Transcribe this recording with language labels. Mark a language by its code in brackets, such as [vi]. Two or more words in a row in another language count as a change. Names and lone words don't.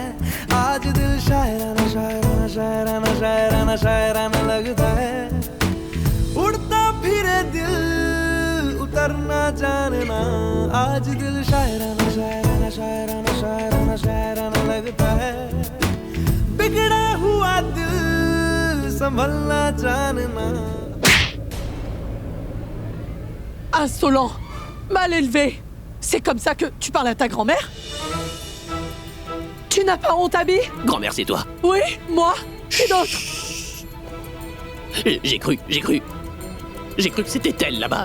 [hi] आज दिल शायराना शायराना शायराना शायराना शायराना लगता है उड़ता फिरे दिल उतरना जानना आज दिल शायराना शायराना शायराना शायराना शायराना लगता है बिगड़ा हुआ दिल संभलना जानना [fr] Insolent! Mal élevé! C'est comme ça que tu parles à ta grand-mère? Tu n'as pas honte, Abby? Grand-mère, c'est toi. Oui, moi? Qui d'autre? J'ai cru que c'était elle, là-bas.